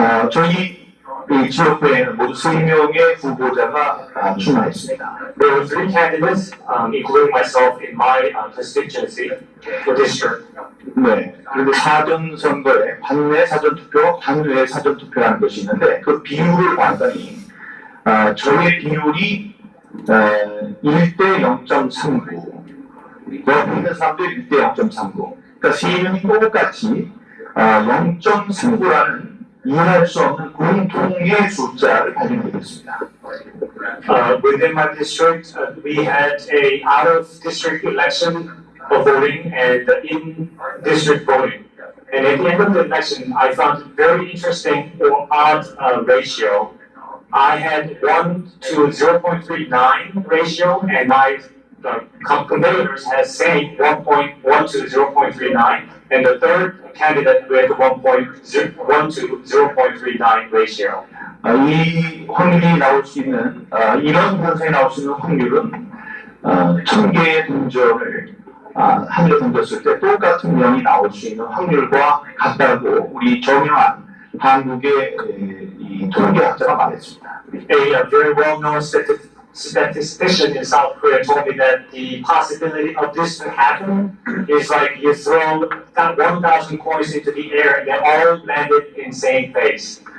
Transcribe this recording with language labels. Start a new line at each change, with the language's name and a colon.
Korean: 저희 지역구에는 모두 3명의 후보자가 출마했습니다.
English: There were 3 candidates, including myself in my constituency, or district.
Korean: 네. 그런데 사전 선거에 반내 사전 투표, 반외 사전 투표라는 것이 있는데 그 비율을 봤더니 저의 비율이 1대 0.39. 옆에 있는 사람도 1대 0.39. 그러니까 3명이 똑같이 0.39라는 이해할 수 없는 공통의 숫자를 발견하게 됐습니다.
English: Within my district, we had a out-of-district election of voting and in-district voting. And at the end of the election, I found it very interesting or odd ratio. I had 1 to 0.39 ratio, and my competitors had same 1.1 to 0.39, and the third candidate with 1 to 0.39 ratio.
Korean: 이 확률이 나올 수 있는 이런 현상이 나올 수 있는 확률은 1000개의 동전을 하늘에 던졌을 때 똑같은 면이 나올 수 있는 확률과 같다고 우리 정영한 한국의 이 통계학자가 말했습니다.
English: A very well-known statistician in South Korea told me that the possibility of this to happen is like you throw 1,000 coins into the air and they all landed in same place.